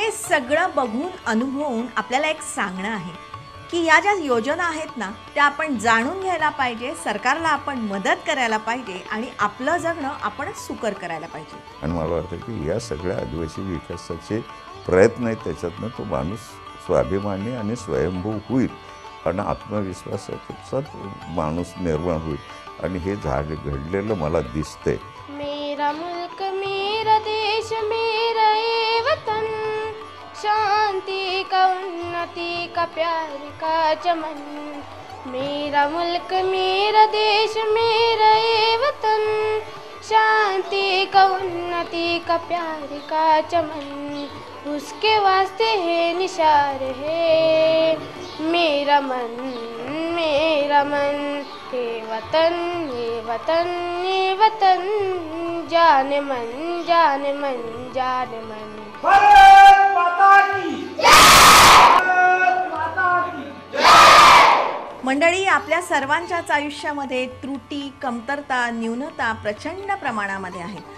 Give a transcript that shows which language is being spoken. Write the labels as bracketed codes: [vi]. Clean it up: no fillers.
[mr] हे सगळं बघून अनुभवून आपल्याला एक सांगणं आहे की या ज्या योजना आहेत ना त्या आपण जाणून घ्यायला पाहिजे, सरकारला आपण मदत करायला पाहिजे आणि आपलं जगणं आपण सुकर करायला पाहिजे. आणि मला वाटतं की या सगळ्या आदिवासी विकासाचे प्रयत्न आहेत, त्याच्यातनं तो माणूस स्वाभिमानी आणि स्वयंभू होईल आणि आत्मविश्वासाचा माणूस निर्माण होईल. आणि हे घडलेलं मला दिसतंय. [hi] मेरा मुल्क मेरा देश मेरा ये वतन, शांति का उन्नति का प्यार का चमन. मेरा मुल्क मेरा देश मेरा ये वतन, शांति का उन्नति का प्यार का चमन. उसके वास्ते है निशार है मेरा मन, मेरा मन. हे वतन, ये वतन, ये वतन, जाने मन, जाने मन, जाने मन. भारत माता की जय! भारत माता की जय! [mr] मंडळी, आपल्या सर्वांच्याच आयुष्यामध्ये त्रुटी, कमतरता, न्यूनता प्रचंड प्रमाणामध्ये आहेत.